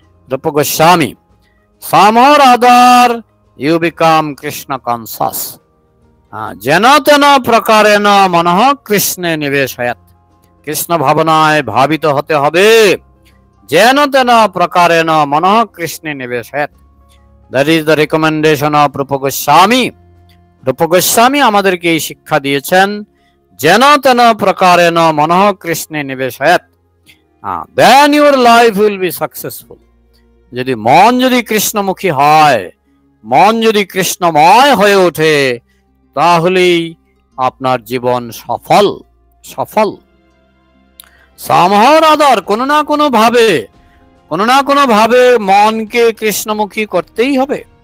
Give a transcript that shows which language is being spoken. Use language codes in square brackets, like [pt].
[en] Rupa Goswami, some or other you become Krishna conscious. [sa] যেন তেন প্রকারেণ মনঃ কৃষ্ণে নিবেশয়ৎ। [bn] কৃষ্ণ ভাবনায় ভাবিত হতে হবে। [sa] যেন তেন প্রকারেণ মনঃ কৃষ্ণে নিবেশয়ৎ। [en] That is the recommendation of Rupa Goswami. [bn] রূপ গোস্বামী আমাদেরকে এই শিক্ষা দিয়েছেন, [sa] যেন তেন প্রকারেণ মনঃ কৃষ্ণে নিবেশয়ৎ। [en] Then your life will be successful. [bn] যদি মন যদি কৃষ্ণমুখী হয়, মন যদি কৃষ্ণময় হয়ে ওঠে, তাহলেই আপনার জীবন সফল সফল। [en] somehow other [bn] কোনো না কোনো ভাবে মনকে কৃষ্ণমুখী করতেই হবে।